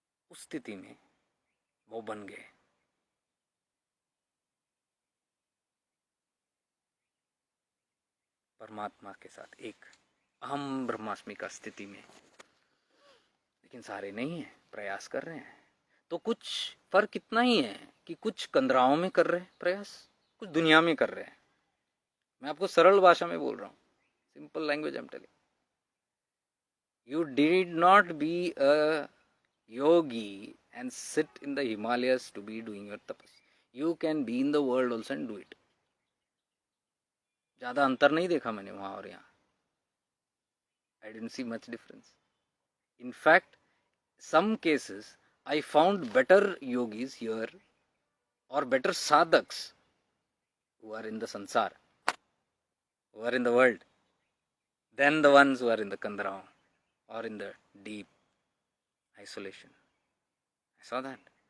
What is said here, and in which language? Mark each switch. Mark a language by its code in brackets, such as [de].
[hi] उस स्थिति में वो बन गए परमात्मा के साथ एक अहम ब्रह्मास्मि का स्थिति में। लेकिन सारे नहीं है, प्रयास कर रहे हैं। तो कुछ फर्क इतना ही है कि कुछ कंदराओं में कर रहे हैं प्रयास, कुछ दुनिया में कर रहे हैं। मैं आपको सरल भाषा में बोल रहा हूँ, [en] Simple language I am telling. You did not be a yogi and sit in the Himalayas to be doing your tapas. You can be in the world also and do it. [hi] ज़्यादा अंतर नहीं देखा मैंने वहाँ और यहाँ। [en] I didn't see much difference. In fact, some cases I found better yogis here or better sadhaks who are in the sansar, who are in the world, than the ones who are in the Kandarao or in the deep isolation. I saw that.